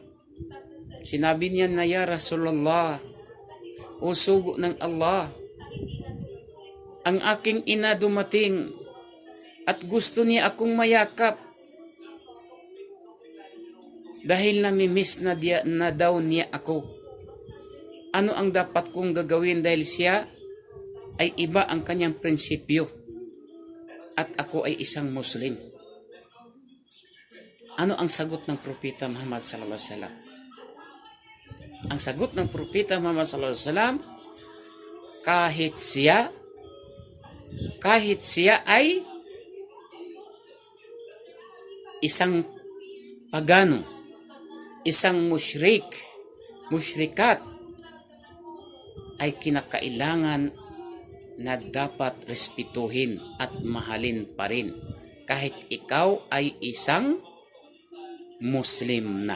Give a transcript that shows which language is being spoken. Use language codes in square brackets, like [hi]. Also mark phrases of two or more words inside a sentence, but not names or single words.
[tl] Sinabi niya na, [ar] "يا رسول الله, [tl] o sugo ng Allah, ang aking ina dumating at gusto niya akong mayakap dahil namimiss na daw niya ako. Ano ang dapat kong gagawin dahil siya ay iba ang kanyang prinsipyo at ako ay isang Muslim?" Ano ang sagot ng Propeta Muhammad [ar] صلى الله عليه وسلم? [tl] Ang sagot ng Propeta Muhammad [ar] صلى الله عليه وسلم, [tl] kahit siya ay isang pagano, isang mushrikat, ay kinakailangan na dapat respetuhin at mahalin pa rin kahit ikaw ay isang Muslim na.